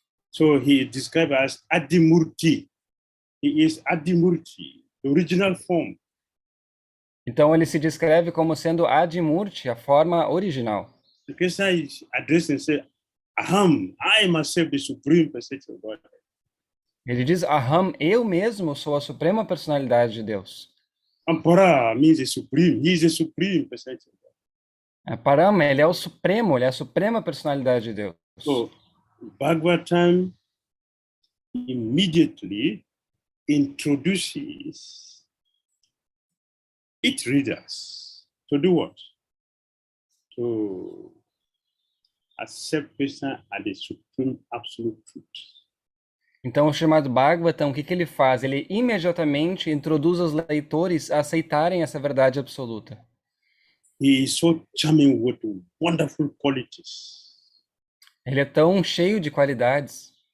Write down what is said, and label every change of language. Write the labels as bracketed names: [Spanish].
[English] So he is described as Adimurti. He is Adimurti, the original form. [Portuguese] Então ele se descreve como sendo Adimurti, a forma original. [English] So Krishna is addressing and says, Aham, I myself the supreme personality of God. [Portuguese] Ele diz, Aham, eu mesmo sou a suprema personalidade de Deus. [English] Ampara means the supreme. He is the supreme personality of God. [Portuguese] Parama, ele é o supremo, ele é a suprema personalidade de Deus. [English] So Bhagavatam immediately introduces its readers to do what? To accept Krishna as the supreme absolute truth. [Portuguese] Então, o chamado Bhagavatam, o que ele faz? Ele imediatamente introduz os leitores a aceitarem essa verdade absoluta. [English] He is so charming with wonderful qualities. [Portuguese] Ele é tão cheio de qualidades.